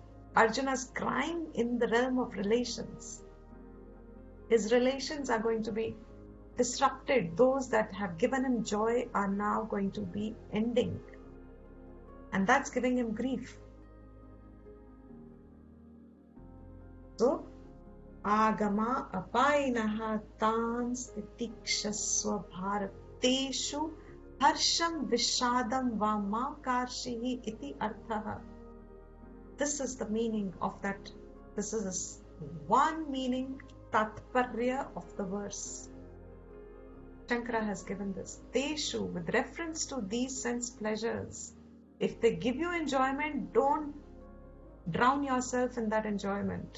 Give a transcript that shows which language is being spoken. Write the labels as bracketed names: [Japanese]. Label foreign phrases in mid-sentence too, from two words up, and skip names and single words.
[English] Arjuna's crying in the realm of relations. His relations are going to be disrupted. Those that have given him joy are now going to be ending. And that's giving him grief. So, [Sanskrit] आगम अपायिनः तान् तितिक्षस्व भारतेषु हर्षं विषादं वा मा कार्षीः इति अर्थः. [English] This is the meaning of that. This is one meaning, tatparya of the verse. Shankara has given this. Teshu, with reference to these sense pleasures. If they give you enjoyment, don't drown yourself in that enjoyment.